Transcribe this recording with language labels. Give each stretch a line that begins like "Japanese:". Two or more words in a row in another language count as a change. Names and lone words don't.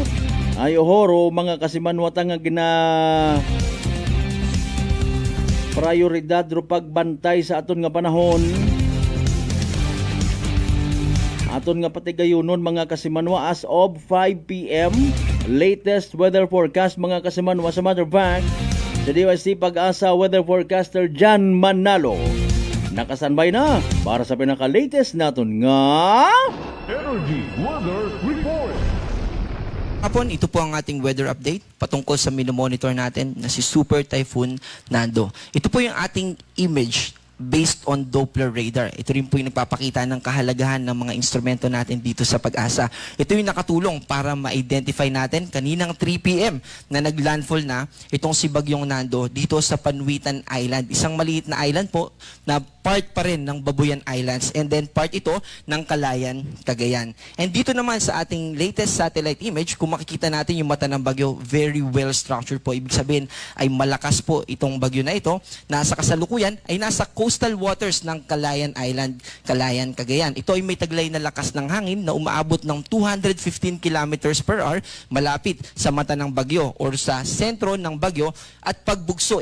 Aklanon: Ayo horo mga kasimanwata nga gina prioridad ro pagbantay sa aton nga panahon. Aton nga patigayunon mga kasimanwa
English: as of 5 PM latest weather forecast
Aklanon: mga kasimanwa. Sa
English: matter of fact,
Aklanon: sa DYC Pag-asa
English: weather forecaster
Aklanon: Jan Manalo nakasanbay na para sa pinaka-latest naton nga Energy Weather Report.
Filipino: Hapon, ito po ang ating weather update patungkol sa minomonitor natin na si Super Typhoon Nando. Ito po yung ating
English: image based on Doppler radar.
Filipino: Ito rin po yung nagpapakita ng kahalagahan ng mga instrumento natin dito sa Pag-asa. Ito yung nakatulong para ma-identify natin kaninang 3 p.m. na naglandfall na itong si Bagyong Nando dito sa Panuitan Island. Isang maliit na island po na part pa rin ng Babuyan Islands and then part ito ng Calayan, Cagayan. And dito naman sa ating
English: latest satellite image,
Filipino: kung makikita natin yung mata ng bagyo,
English: very well structured po.
Filipino: Ibig sabihin ay malakas po itong bagyo na ito. Nasa kasalukuyan ay nasa
English: coastal waters
Filipino: ng Calayan Island, Calayan, Cagayan. Ito ay may taglay na lakas ng hangin na umaabot ng 215
English: kilometers per hour
Filipino: malapit sa mata ng bagyo or sa sentro ng bagyo at pagbugso.